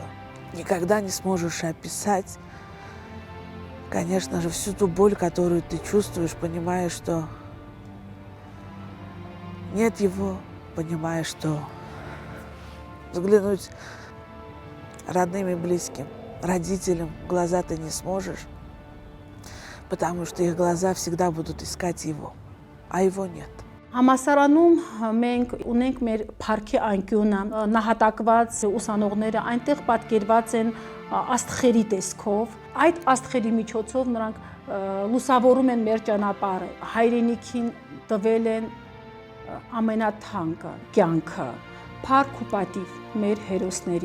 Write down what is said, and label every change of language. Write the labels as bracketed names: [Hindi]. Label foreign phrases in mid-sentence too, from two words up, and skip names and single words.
[Russian] Никогда не сможешь описать, конечно же, всю ту боль, которую ты чувствуешь, понимая, что нет его, понимая, что взглянуть родным и близким, родителям в глаза ты не сможешь, потому что их глаза всегда будут искать его, а его нет. [Armenian] Համասարանում մենք ունենք մեր парքի անկյունը, նահատակված ուսանողները այնտեղ պատկերված են աստղերի տեսքով, այդ աստղերի միջոցով նրանք լուսավորում են մեր ճանապարհը, հայրենիքին տվել են ամենաթանկը կյանքը, փառք ու պատիվ մեր հերոսներին։